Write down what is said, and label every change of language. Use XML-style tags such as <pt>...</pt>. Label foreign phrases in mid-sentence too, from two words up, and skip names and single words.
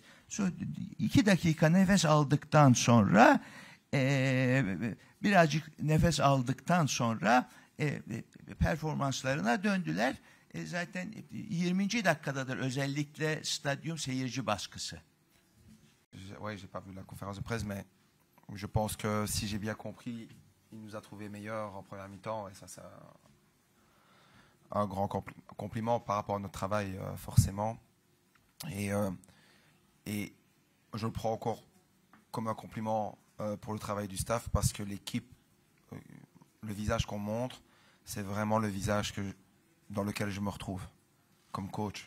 <tr>2 dakika nefes aldıktan sonra birazcık nefes aldıktan sonra performanslarına döndüler. Zaten 20. dakikadadır özellikle stadyum seyirci baskısı.</tr> <fr>Ouais, j'ai pas vu la conférence de presse, mais je pense que si j'ai bien compris, il nous a trouvé meilleurs en première mi-temps, et ça, c'est un grand compliment par rapport à notre travail, forcément. Et je le prends encore comme un compliment pour le travail du staff, parce que l'équipe, le visage qu'on montre, c'est vraiment le visage dans lequel je me retrouve comme coach.</fr>